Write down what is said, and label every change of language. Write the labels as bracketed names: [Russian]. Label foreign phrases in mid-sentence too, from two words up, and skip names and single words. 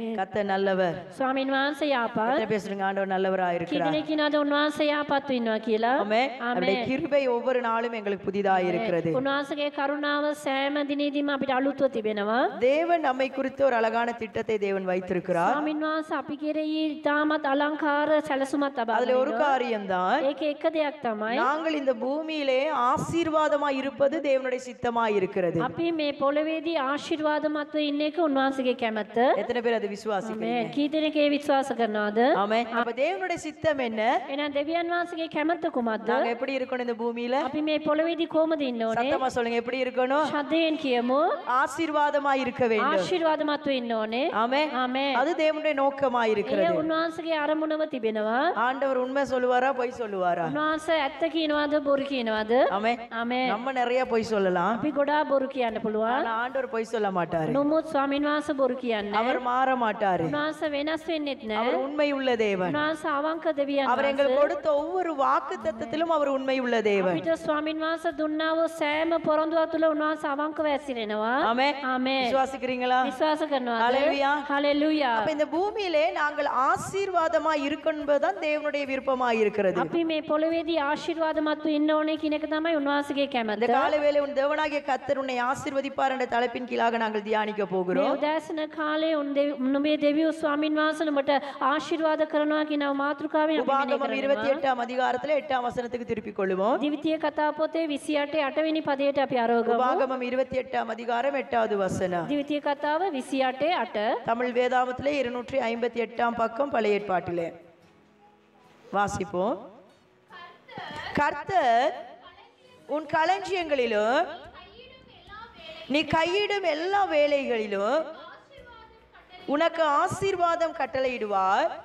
[Tamil] கர்த்தர் நல்லவர். [Sinhala] ස්වාමීන් වහන්සේ යාපත්. [Tamil] எத்தனை பேர் சொல்லுங்க ஆண்டவர் நல்லவராக இருக்கிறார்? [Sinhala] කීදෙනෙක් කියනවාද උන්වහන්සේ යාපත් වෙනවා කියලා? [Tamil] ஆமென். அவருடைய கிருபை ஒவ்வொரு நாளும் எங்களுக்கு புதிதாக இருக்கிறது. [Sinhala] උන්වහන්සේගේ කරුණාව සෑම දිනෙදීම අපිට අලුත්ව තිබෙනවා. [Tamil] தேவன் நம்மை குறித்து ஒரு அழகான திட்டத்தை தேவன் வைத்திருக்கிறார். [Sinhala] ස්වාමීන් වහන්සේ අපි කෙරෙහි තාමත් අලංකාර සැලසුමක් තබා [Tamil] அதுல ஒரு காரியம்தான், [Sinhala] ඒකේ එක දෙයක් තමයි [Tamil] நாங்கள் இந்த பூமியிலே ஆசீர்வாதமாய் இருப்பது தேவனுடைய சித்தமாய் இருக்கிறது. [Sinhala] අපි මේ පොළවේදී ආශිර්වාදමත්ව ඉන්න එක උන්වහන්සේගේ කැමැත්ත. [Tamil] எத்தனை பேர் அதை விசுவாசிக்கிறீங்க? [Sinhala] කී දෙනෙක් ඒ විශ්වාස කරනවද? [Tamil] ஆமென். அப்ப தேவனுடைய சித்தம் என்ன? [Sinhala] එහෙනම් දෙවියන් වහන්සේගේ කැමැත්ත කුමක්ද? [Tamil] நாங்க எப்படி இருக்கணும் இந்த பூமியில? [Sinhala] අපි මේ පොළවේදී කොහමද ඉන්න ඕනේ? [Tamil] சத்தமா சொல்லுங்க, எப்படி இருக்கணும்? [Sinhala] ශබ්දයෙන් කියමු. [Tamil] ஆசீர்வாதமாய் இருக்க வேண்டும். [Sinhala] ආශිර්වාදමත්ව ඉන්න ඕනේ. [Tamil] ஆமென். [Sinhala] ආමේන්. [Tamil] அது தேவனுடைய நோக்கமாய் [Sinhala] ඒ [Tamil] இருக்கிறது. [Sinhala] උන්වහන්සේගේ අරමුණව තිබෙනවා. [Tamil] ஆண்டவர் உண்மை சொல்லுவாரா பொய் சொல்லுவாரா? [Sinhala] උන්වහන්සේ ඇත්ත කියනවද බොරු කියනවද? [Tamil] ஆமென். [Sinhala] ආමේන්. [Tamil] நம்ம நிறைய பொய் சொல்லலாம், [Sinhala] අපි ගොඩාක් බොරු කියන්න පුළුවන්. [Tamil] ஆனா ஆண்டவர் பொய் சொல்ல மாட்டாரு. [Sinhala] නමුත් ස්වාමීන් වහන්සේ බොරු කියන්නේ [Tamil] அவர் மாற மாட்டாரு. [Sinhala] උන්වහන්සේ වෙනස් වෙන්නෙත් නැහැ. [Tamil] அவர் உண்மை உள்ள தேவன். [Sinhala] උන්වහන්සේ අවංක දෙවියන් [Tamil] அவர் எங்களுக்கு கொடுத்த ஒவ்வொரு வாக்கு தத்தத்திலும் அவர் உண்மை உள்ள தேவன். [Sinhala] අපිට ස්වාමීන් වහන්සේ දුන්නා වූ සෑම පොරොන්දුවක් තුළ උන්වහන්සේ අවංකව ඇසිරෙනවා. [Tamil] ஆமென். [Sinhala] ආමේන්. [Tamil] விசுவாசிக்கிறீங்களா? [Sinhala] විශ්වාස කරනවාද? [Tamil] ஹalleluya. [Sinhala] හalleluya. [Tamil] அப்ப இந்த பூமியிலே நாங்கள் ஆசீர்வாதமாய் இருக்கணும்தான் தேவனுடைய விருப்பமாய் இருக்கிறது. [Sinhala] අපි මේ පොළවේදී ආශිර්වාදමත්ව ඉන්න ඕනේ කියන එක තමයි උන්වහන්සේගේ [Tamil] இந்த [Sinhala] කැමැත්ත. [Tamil] காலவேளை உன் தேவனாகிய கர்த்தர் உன்னை ஆசீர்வதிப்பார் என்ற தலைப்பின் கீழாக நாங்கள் தியானிக்க [Sinhala] මේ [Tamil] போகிறோம். [Sinhala] උදෑසන කාලේ උන්ගේ දෙවියෝ ස්වාමීන් වහන්සේ නුඹට ආශිර්වාද කරනවා කියන මාතෘකාවෙන් අපි මෙහෙ [Tamil] உபாகமம் [Sinhala] කරනවා. [Tamil] 28 அதிகாரத்துல 8 வசனத்துக்கு திருப்பிக் கொள்ளுவோம். [Sinhala] දිවිතිය කතා පොතේ 28 8 වෙනි පදයට අපි අරවගමු. [Tamil] உபாகமம் 28 அதிகாரம் 8வது வசனம். [Sinhala] දිවිතිය කතාව 28 8. [Tamil] தமிழ் வேதாகமத்திலே 258 பக்கம் பழைய ஏற்பாட்டிலே வாசிப்போம். கர்த்தர் உன் களஞ்சியங்களிலும் நீ கையிடும் எல்லா வேலைகளிலும் உனக்கு ஆசீர்வாதம் கட்டளையிடுவார்.